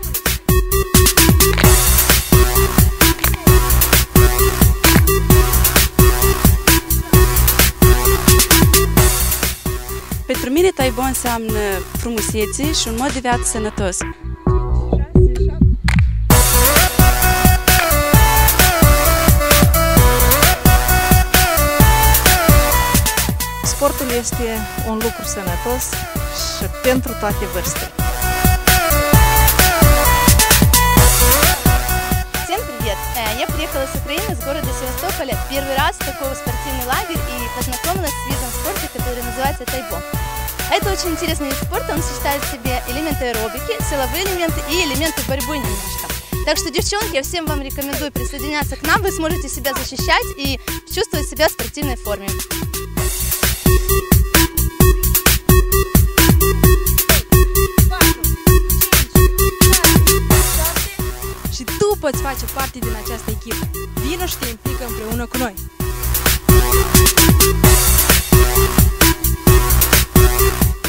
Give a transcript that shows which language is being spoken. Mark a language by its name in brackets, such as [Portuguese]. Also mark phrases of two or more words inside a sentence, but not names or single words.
[Romanian] Pentru mine Taibo înseamnă frumusețe și un mod de viață sănătos. Sportul este un lucru sănătos și pentru toate vârstele. [Russian] Всем привет! Я приехала с Украины, с города Севастополя, первый раз в такой спортивный лагерь и познакомилась с видом спорта, который называется тайбо. Это очень интересный вид спорта, он сочетает в себе элементы аэробики, силовые элементы и элементы борьбы немножко. Так что, девчонки, я всем вам рекомендую присоединяться к нам, вы сможете себя защищать и чувствовать себя в спортивной форме. [Romanian] Și tu poți face parte din această echipă. Vino și te implică împreună cu noi!